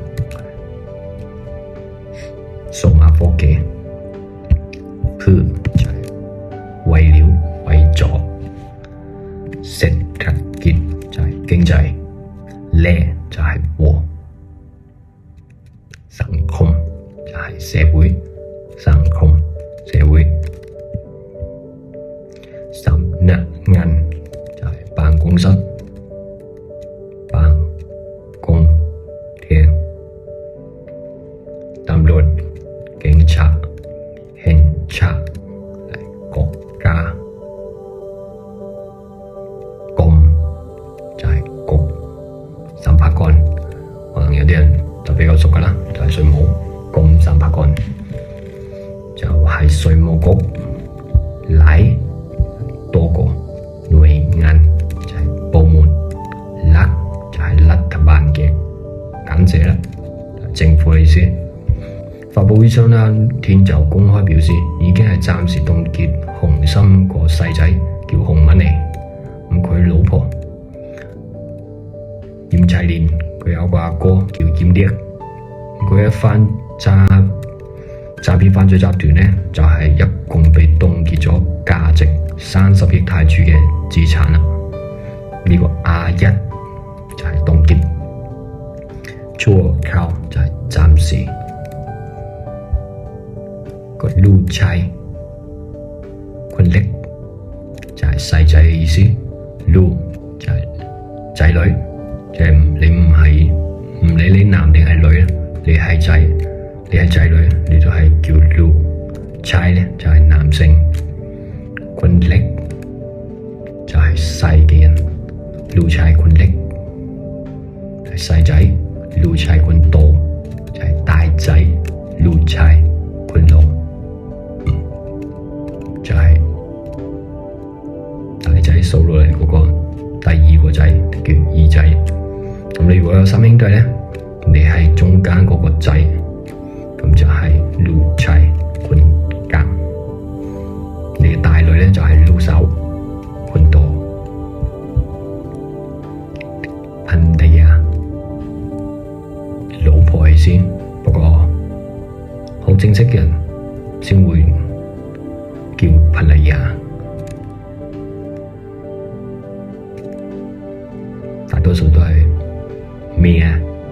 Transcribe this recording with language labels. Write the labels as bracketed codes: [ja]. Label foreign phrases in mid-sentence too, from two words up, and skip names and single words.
[yue] 數碼科技。P就係為了為咗。Statut就係經濟，咧就係和， สังคม就係社會， สังคม社會。 สำนักงาน就係辦公室，辦公廳。 ตำรวจ警察，警察係國家。可能有啲人就比較熟噶啦，就係稅務，公三百幹就係稅務局。嚟多個หน่วยงาน就係部門， รัฐ就係รัฐบาล嘅簡寫啦，政府嘅意思。發佈會上啦，天就公開表示已經係暫時凍結洪森個細仔叫洪文嚟，咁佢老婆嚴齊蓮，佢有個阿哥叫嚴烈，佢一番詐騙犯罪集團呢，就係一共被凍結咗價值30億泰銖嘅資產啦。呢個A1就係凍結， ชั่วคราว就係暫時，個 [th] ลูกชายคนเล็ก [yue] 就係細仔嘅意思， ลูก就係仔女。即係你唔理你男定係女啊，你係仔女，你就係叫 [th] ลูกชาย [yue] 咧，就係男性， [th] คนเล็ก [yue] 就係細嘅人， [th] ลูกชายคนเล็ก [yue] 係細仔， [th] ลูกชายคนโต [yue] 就係大仔， [th] ลูกชายคนโต [yue] 就係大仔數落嚟嗰個第二個仔叫二仔。咁你如果有三兄弟呢，你係中間嗰個仔，咁就係 [th] ลูกชายคนกลาง。 [yue] 你嘅大女呢，就係 [th] ลูกสาวคนโต。 [yue] ภรรยา老婆意思，不過好正式嘅人先會叫ภรรยา。大多數都係咩啊？